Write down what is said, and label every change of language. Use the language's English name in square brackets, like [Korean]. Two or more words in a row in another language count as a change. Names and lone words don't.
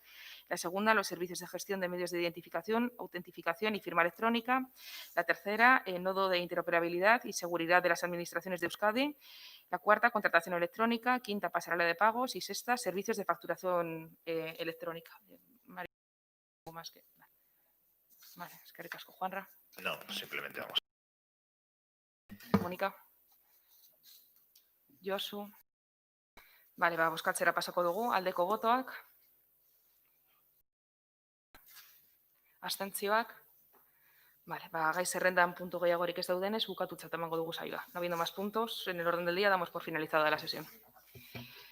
[Spanish] La segunda, los servicios de gestión de medios de identificación, autentificación y firma electrónica. La tercera, el nodo de interoperabilidad y seguridad de las administraciones de Euskadi. La cuarta, contratación electrónica. Quinta, pasarela de pagos. Y sexta, servicios de facturación electrónica. Más que... Vale, [Basque] eskerrik asko, Juanra. [Spanish] No, simplemente vamos. Monika. Josu. [Basque] Vale, bozkatzera pasako dugu. Aldeko botoak. Abstentzioak. Vale, gai zerrendan puntu gehiagorik ez daudenez, bukatutzat emango dugu saioa. [Spanish] No habiendo más puntos, en el orden del día damos por finalizada la sesión.